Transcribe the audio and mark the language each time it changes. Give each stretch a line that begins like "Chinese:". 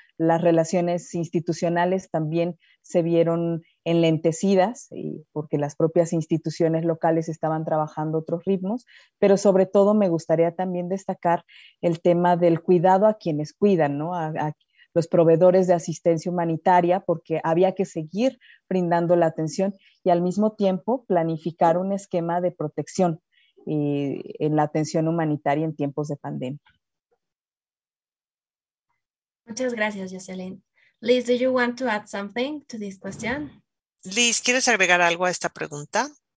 Spanish: Las relaciones institucionales también se vieron enlentecidas porque las propias instituciones locales estaban trabajando otros ritmos, pero sobre todo me gustaría también destacar el tema del cuidado a quienes cuidan, ¿no? A los proveedores de asistencia humanitaria, porque había que seguir brindando la atención y al mismo tiempo planificar un esquema de protección en la atención humanitaria en tiempos de pandemia. Muchas gracias, Jocelyn.
English: Liz, do you want to add something to this question?
Spanish: Liz, ¿quieres agregar algo a esta pregunta?